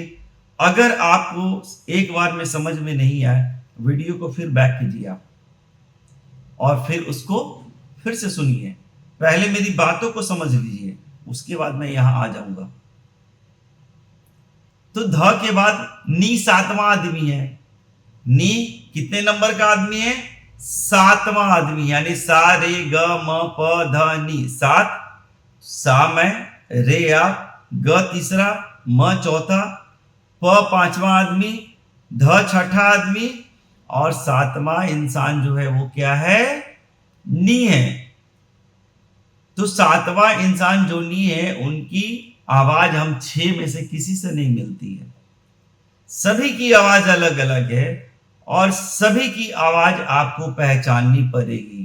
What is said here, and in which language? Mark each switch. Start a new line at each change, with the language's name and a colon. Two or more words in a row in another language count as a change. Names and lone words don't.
Hindi: अगर आपको एक बार में समझ में नहीं आए, वीडियो को फिर बैक कीजिए आप, और फिर उसको फिर से सुनिए। पहले मेरी बातों को समझ लीजिए, उसके बाद मैं यहां आ जाऊंगा। तो ध के बाद नी सातवां आदमी है। नी कितने नंबर का आदमी है? सातवां आदमी। यानी सा रे ग म प ध नी, सात। सा मैं, रे आप, ग तीसरा, म चौथा, प पांचवा आदमी, ध छठा आदमी, और सातवां इंसान जो है वो क्या है? नी है। तो सातवां इंसान जो नी है, उनकी आवाज हम छह में से किसी से नहीं मिलती है। सभी की आवाज अलग अलग है, और सभी की आवाज आपको पहचाननी पड़ेगी।